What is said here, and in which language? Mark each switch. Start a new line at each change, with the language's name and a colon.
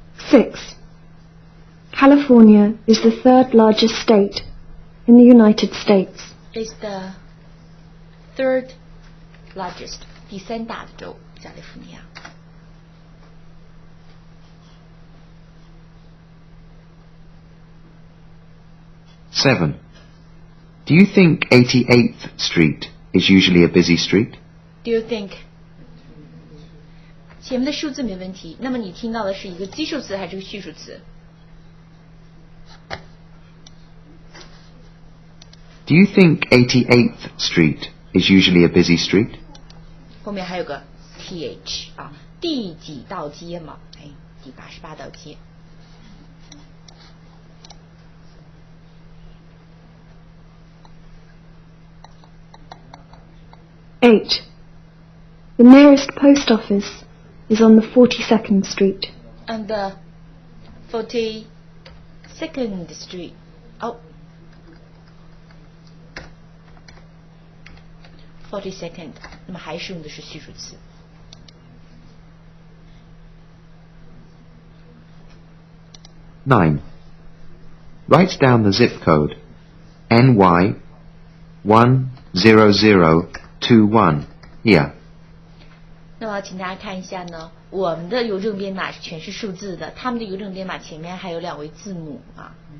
English: Six. California is the third largest state in the United States. Is the third largest.
Chinese: 第三大的州，加利福尼亚。
English: 7. Do you think 88th Street is usually a busy street? Do you think?
Chinese: 前面的数字没问题，那么你听到的是一个基数词还是个序数词？
English: Do you think 88th Street is usually a busy street?
Chinese: 后面还有个 th 啊，第几道街嘛？哎，第88道街。
English: 8. The nearest post office is on the 42nd Street. And the 42nd Street. Oh. 42nd.
Chinese: 那么还是用的是序数词。
English: 9. Write down the zip code NY10021 here.
Chinese: 那么请大家看一下呢，我们的邮政编码是全是数字的，他们的邮政编码前面还有2位字母啊。